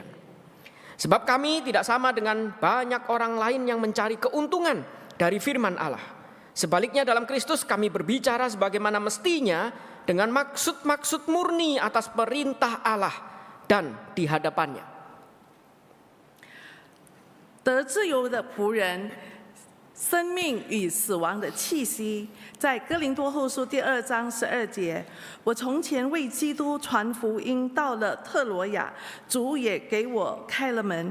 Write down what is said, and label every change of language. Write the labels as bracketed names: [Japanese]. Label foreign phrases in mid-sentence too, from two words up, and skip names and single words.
[Indonesian] Sebab kami tidak sama dengan banyak orang lain yang mencari keuntungan dari firman Allah. Sebaliknya dalam Kristus kami berbicara sebagaimana mestinya dengan maksud-maksud murni atas perintah Allah dan di hadapannya. [Chinese] 得自由的仆人，生命与死亡的气息，在哥林多后书第2章12节，我从前为基督传福音到了特罗亚，主也给我开了门。